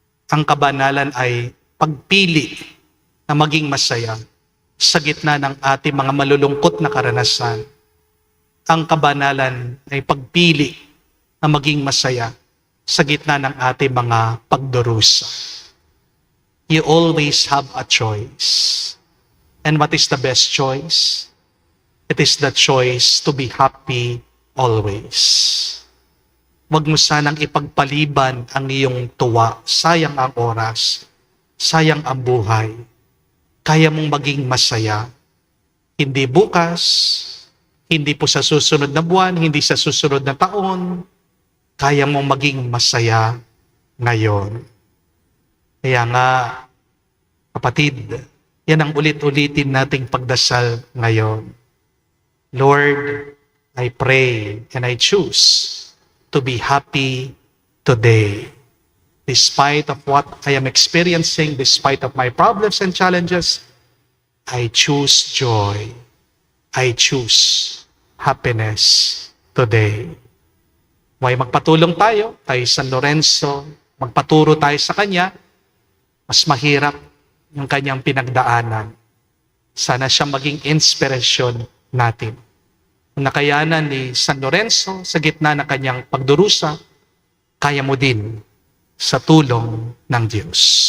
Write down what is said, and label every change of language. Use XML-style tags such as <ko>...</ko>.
<tl>Ang kabanalan ay pagpili na maging masaya sa gitna ng ating mga malulungkot na karanasan. Ang kabanalan ay pagpili na maging masaya sa gitna ng ating mga pagdurusa.</tl> <en>You always have a choice. And what is the best choice? It is the choice to be happy always.</en> <tl>Huwag mo sanang ipagpaliban ang iyong tuwa. Sayang ang oras. Sayang ang buhay. Kaya mong maging masaya Hindi bukas, hindi po sa susunod na buwan, hindi sa susunod na taon, kaya mong maging masaya ngayon. Kaya nga, kapatid, yan ang ulit-ulitin nating pagdasal ngayon.</tl> <en>Lord, I pray and I choose to be happy today. Despite of what I am experiencing, despite of my problems and challenges, I choose joy. I choose happiness today.</en> <tl>May magpatulong tayo kay San Lorenzo, magpaturo tayo sa kanya, mas mahirap yung kanyang pinagdaanan. Sana siya maging inspirasyon natin. Ang nakayanan ni San Lorenzo sa gitna ng kanyang pagdurusa, kaya mo din sa tulong ng Diyos.</tl>